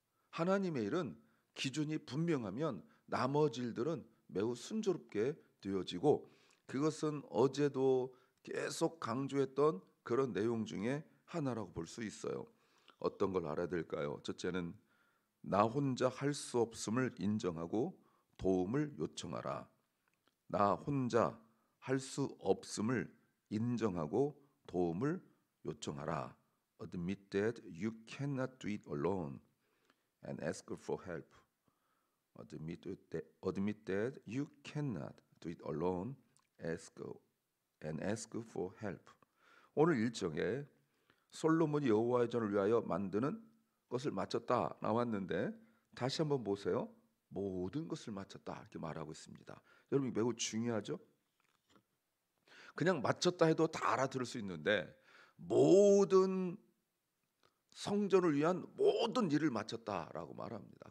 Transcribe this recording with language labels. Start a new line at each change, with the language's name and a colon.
Korean: 하나님의 일은 기준이 분명하면 나머지 일들은 매우 순조롭게 되어지고, 그것은 어제도 계속 강조했던 그런 내용 중에 하나라고 볼 수 있어요. 어떤 걸 알아야 될까요? 첫째는 나 혼자 할 수 없음을 인정하고 도움을 요청하라. 나 혼자 할 수 없음을 인정하고 도움을 요청하라.
English: Admit that you cannot do it alone and ask for help. Admit that you cannot do it alone and ask for help.
Korean: 오늘 일정에 솔로몬이 여호와의 전을 위하여 만드는 것을 마쳤다 나왔는데, 다시 한번 보세요. 모든 것을 마쳤다 이렇게 말하고 있습니다. 여러분, 매우 중요하죠. 그냥 마쳤다 해도 다 알아들을 수 있는데, 모든 성전을 위한 모든 일을 마쳤다라고 말합니다.